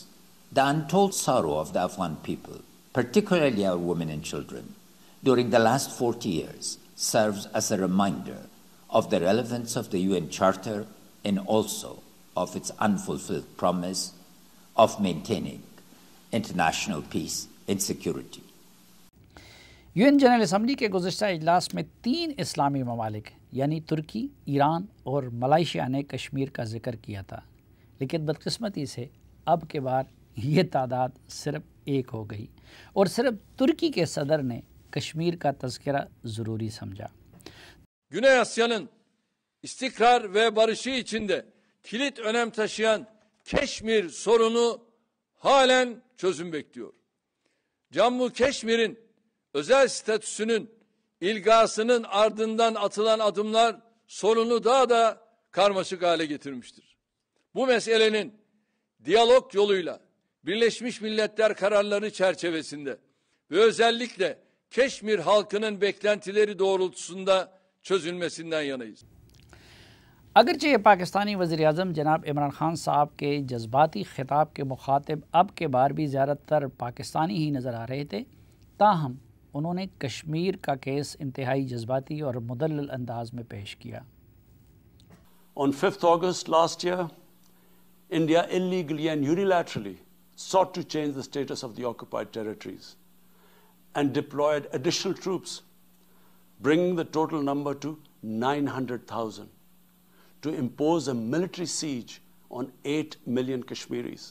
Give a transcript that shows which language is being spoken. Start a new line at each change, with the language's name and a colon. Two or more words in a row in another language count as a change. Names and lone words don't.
English: The untold sorrow of the Afghan people, particularly our women and children, during the last 40 years serves as a reminder of the relevance of the UN Charter and also of its unfulfilled promise of maintaining international peace and security. UN General Assembly
Urdu: کے گزشتہ اجلاس میں 3 اسلامی ممالک یعنی ترکی، ایران اور ملائیشیا نے کشمیر کا ذکر کیا تھا، لیکن بدقسمتی سے اب کے بار یہ تعداد صرف 1 ہو گئی اور صرف ترکی کے صدر نے کشمیر کا تذکرہ ضروری سمجھا.
Turkish: Güney Asya'nın istikrar ve barışı içinde kilit önem taşıyan Keşmir sorunu halen çözüm bekliyor. Cammu Keşmir'in özel statüsünün ilgasının ardından atılan adımlar sorunu daha da karmaşık hale getirmiştir. Bu meselenin diyalog yoluyla Birleşmiş Milletler kararları çerçevesinde ve özellikle Keşmir halkının beklentileri doğrultusunda çözülmesinden yanayız.
Urdu: اگرچہ پاکستانی وزیرِ اعظم جناب عمران خان صاحب کے جذباتی خطاب کے مخاطب اب کے بار بھی زیادہ تر پاکستانی ہی نظر آ رہے تھے، تاہم انہوں نے کشمیر کا کیس انتہائی جذباتی اور مدلل انداز میں پیش کیا.
English: On 5th August last year, India illegally and unilaterally sought to change the status of the occupied territories and deployed additional troops, bringing the total number to 900,000, to impose a military siege on 8 million Kashmiris.